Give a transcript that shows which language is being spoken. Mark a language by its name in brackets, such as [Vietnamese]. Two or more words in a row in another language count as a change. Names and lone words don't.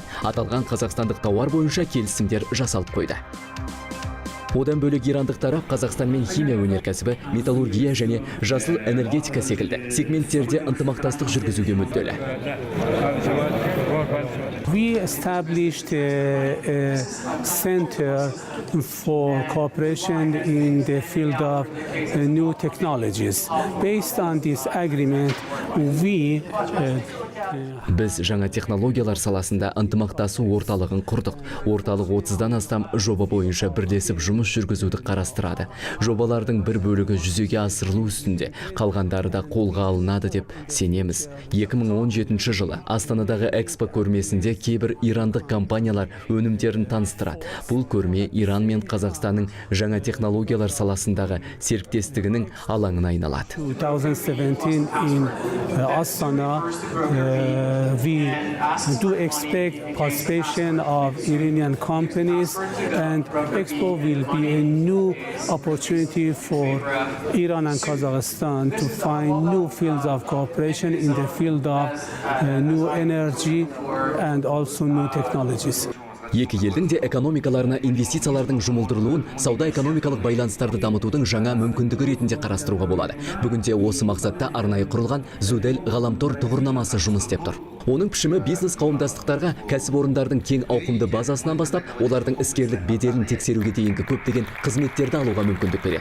[Kazakh] Аталған қазақстандық тауар бойынша келісімдер жасалып қойды. Одан бөлек ирандық тарап Қазақстанмен химия өнеркәсібі, металлургия және жасыл энергетика секілді сегменттерде ынтымақтастық жүргізуге мүдделі. [English] We established a center for cooperation in the field of new technologies. Based on this agreement, we [Kazakh] Біз жаңа технологиялар саласында ынтымақтасу орталығын құрдық. Орталық 30-дан астам жоба бойынша бірлесіп жұмыс жүргізуді қарастырады. Жобалардың бір бөлігі жүзеге асырылу үстінде, қалғандары да қолға алынады деп сенеміз. 2017 жылы Астанадағы экспо көрмесінде кейбір ирандық компаниялар өнімдерін таныстырады. Бұл көрме Иран мен Қазақстанның жаңа технологиялар саласындағы серіктестігінің алаңына айналады. [English] 2017 in Astana, we do expect participation of Iranian companies, and Expo will be a new opportunity for Iran and Kazakhstan to find new fields of cooperation in the field of new energy and also new technologies. [Kazakh] Екі елдің де экономикаларына инвестициялардың жұмылдырылуын сауда-экономикалық байланыстарды дамытудың жаңа мүмкіндігі ретінде қарастыруға болады. Бүгінде осы мақсатта арнайы құрылған Зудель ғаламтор тұғырнамасы жұмыс істеп тұр. Оның пішімі бизнес қауымдастықтарға кәсіпорындардың кең ауқымды базасынан бастап, олардың іскерлік беделін тексеруге дейінгі көптеген қызметтерді алуға мүмкіндік береді.